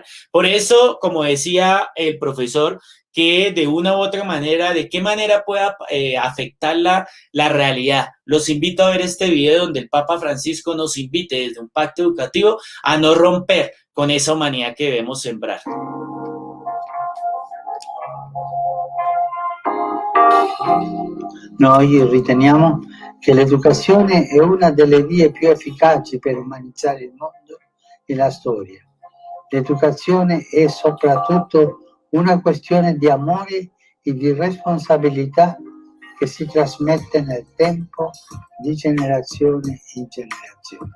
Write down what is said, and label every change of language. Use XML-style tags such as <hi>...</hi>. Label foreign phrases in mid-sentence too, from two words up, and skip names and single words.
<es>Por eso, como decía el profesor, que de una u otra manera, de qué manera pueda afectar la realidad. Los invito a ver este video donde el Papa Francisco nos invite desde un pacto educativo a no romper con esa humanidad que debemos sembrar.</es> <it>Noi riteniamo che l'educazione è una delle vie più efficaci per umanizzare il mondo e la storia. L'educazione è soprattutto una questione di amore e di responsabilità che si trasmette nel tempo di generazione in generazione.</it>